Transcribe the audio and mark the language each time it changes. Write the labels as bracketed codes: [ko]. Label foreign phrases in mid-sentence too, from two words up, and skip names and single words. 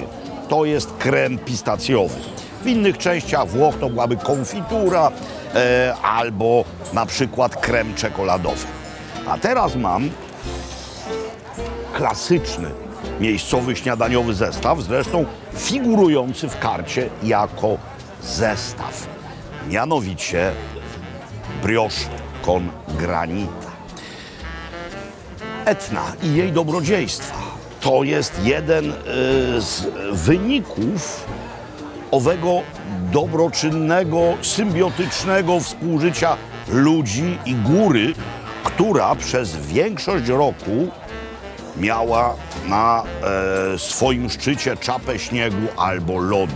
[pl] To jest krem pistacjowy. W innych częściach Włoch to byłaby konfitura albo na przykład krem czekoladowy. A teraz mam klasyczny miejscowy śniadaniowy zestaw, zresztą figurujący w karcie jako zestaw. Mianowicie [it] brioche con granita. [pl] Etna i jej dobrodziejstwa to jest jeden z wyników owego dobroczynnego, symbiotycznego współżycia ludzi i góry, która przez większość roku miała na swoim szczycie czapę śniegu albo lodu.